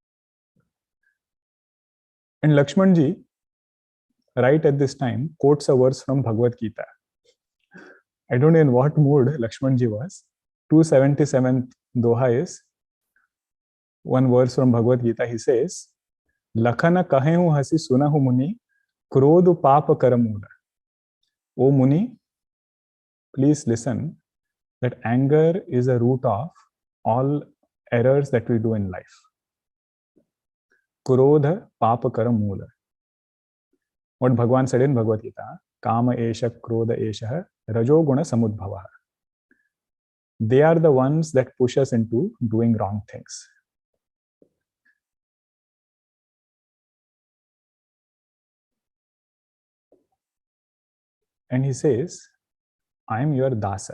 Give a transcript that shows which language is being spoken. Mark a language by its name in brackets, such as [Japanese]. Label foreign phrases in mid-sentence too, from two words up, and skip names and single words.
[English] And Lakshmanji, right at this time, quotes a verse from Bhagavad Gita. I don't know in what mood Lakshmanji was. 277th Doha is one verse from Bhagavad Gita. He says, [Awadhi] Lakhana kahehu hasi sunahu muni, krodhu papa karamula. [English] O Muni, please listen that anger is a root of all errors that we do in life. [Awadhi] Krodha papa karamula. [English] What Bhagwan said in Bhagavad Gita, [Sanskrit] Kama esha krodha esha rajo guna samudbhava. [English] They are the ones that push us into doing wrong things. And he says, I am your dasa.